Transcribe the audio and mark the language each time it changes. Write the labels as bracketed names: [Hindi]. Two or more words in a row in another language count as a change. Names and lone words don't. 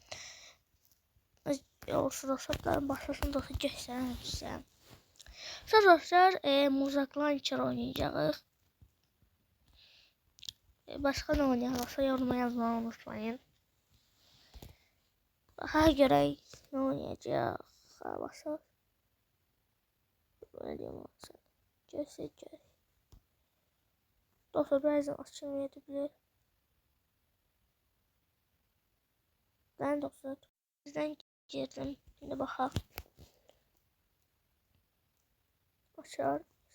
[Azerbaijani] Olsun dostlar başlasın dostlar göstərəm sizə. Sonra dostlar Muzak Launcher oynayacağıq. Başqa nə oynayacaqsa yoruma yazmayı unutmayın. Daha görək nə oynayacaq. Baxaq. [Turkish] Böyle diyeyim sen. Göster. Dostlar birazdan açılmayabilir. Ben dostlar bizden girdim. Şimdi bakalım. Açar.